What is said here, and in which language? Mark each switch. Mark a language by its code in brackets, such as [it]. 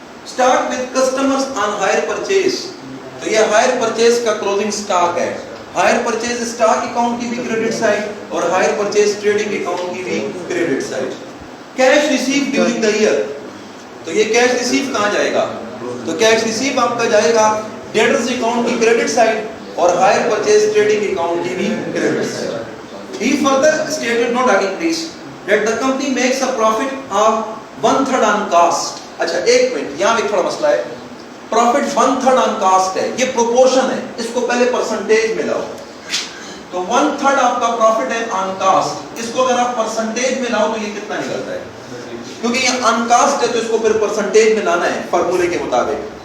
[en] stock with customers on hire purchase, [hi] तो ये hire purchase का क्लोजिंग स्टॉक है, हायर परचेज स्टॉक अकाउंट की भी क्रेडिट साइड और हायर परचेज ट्रेडिंग अकाउंट की भी credit side. [en] cash receive during the year, [hi] तो ये कैश रिसीव कहाँ जाएगा? तो कैश रिसीव आपका जाएगा डेटर्स अकाउंट की क्रेडिट साइड और हायर परचेज ट्रेडिंग अकाउंट की भी credit side. [en] He further stated, note again please, that the company makes a profit of 1/3 on cost. [hi] अच्छा 1 मिनट, यहाँ एक थोड़ा मसला है। प्रॉफिट 1/3 ऑन कास्ट है, ये प्रोपोर्शन है, इसको पहले परसेंटेज में लाओ। तो 1/3 आपका प्रॉफिट है ऑन कास्ट, इसको अगर आप परसेंटेज में लाओ तो ये कितना निकलता है? क्योंकि ये ऑन कास्ट है तो इसको फिर परसेंटेज में लाना है फार्मूले के मुताबिक।